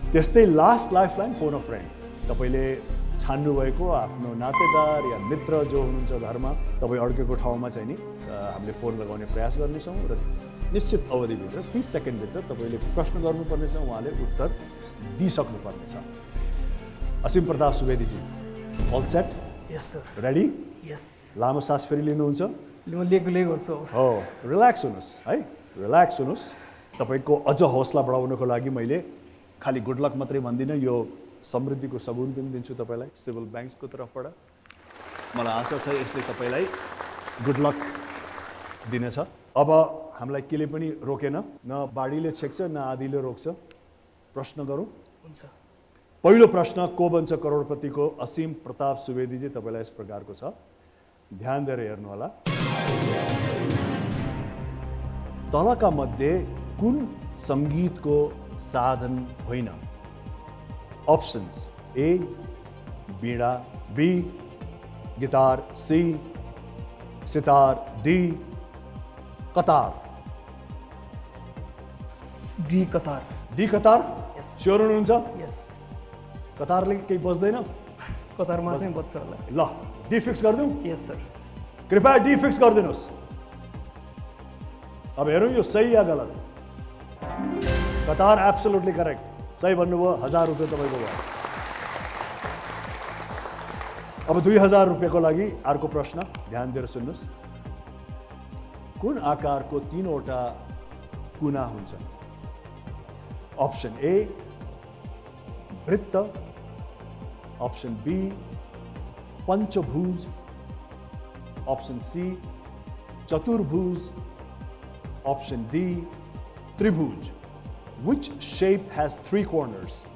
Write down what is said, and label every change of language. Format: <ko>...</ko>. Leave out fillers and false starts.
<ne>त्यस्तै last lifeline phone a friend, तपाईँले छान्नुभएको आफ्नो नातेदार या मित्र जो हुनुहुन्छ घरमा, तपाईँ अड्केको ठाउँमा चाहिँ नि हामीले फोन लगाउने प्रयास गर्नेछौँ र निश्चित अवधिभित्र 30 सेकेन्डभित्र तपाईँले प्रश्न गर्नुपर्नेछ, उहाँले उत्तर दिइसक्नुपर्नेछ। असीम प्रताप सुवेदीजी,</ne> <en>All set? Yes sir. Ready? Yes.</en> <ne>लामो सास फेरि लिनुहुन्छ? म लिएको गर्छु। हो, रिल्याक्स हुनुहोस् है, रिल्याक्स हुनुहोस्। तपाईँको अझ हौसला बढाउनको लागि मैले खालि गुड लक मात्रै भन्दिनँ, यो समृद्धिको सगुन पनि दिन्छु तपाईँलाई सिभिल ब्याङ्क्सको तर्फबाट। मलाई आशा छ यसले तपाईँलाई गुड लक दिनेछ। अब हामीलाई केले पनि रोकेन, न बाढीले छेक्छ न आँधीले रोक्छ। प्रश्न गरौँ? हुन्छ। पहिलो प्रश्न को बन्छ करोडपतिको असीम प्रताप सुवेदीजी, तपाईँलाई यस प्रकारको छ, ध्यान दिएर हेर्नु होला। तलका मध्ये कुन सङ्गीतको साधन होइन? Options: A Veena, be guitar, C sitar, D Qatar. D Qatar. D Qatar?</ne> <en>Yes.</en> <ne>Sure हुनुहुन्छ?</ne> <en>yes,</en> <ne>कतारले केही बज्दैन? कतारमा चाहिँ बज्छ होला। ल, डी फिक्स गरिदिउँ?</ne> <en>Yes sir.</en> <ne>कृपया डी फिक्स गरिदिनुहोस्। अब हेरौँ यो सही या गलत। कतार</ne> <en>absolutely correct,</en> <ne>सही भन्नुभयो। 1000 रुपियाँ तपाईँको भयो। अब 2000 रुपियाँको लागि अर्को प्रश्न, ध्यान दिएर सुन्नुहोस्। कुन आकारको 3वटा कुना हुन्छन्? अप्सन ए वृत्त, अप्सन बी पंचभुज, ऑप्शन सी चतुर्भुज, ऑप्शन डी त्रिभुज.</ne> <en>Which shape has 3 corners?</en>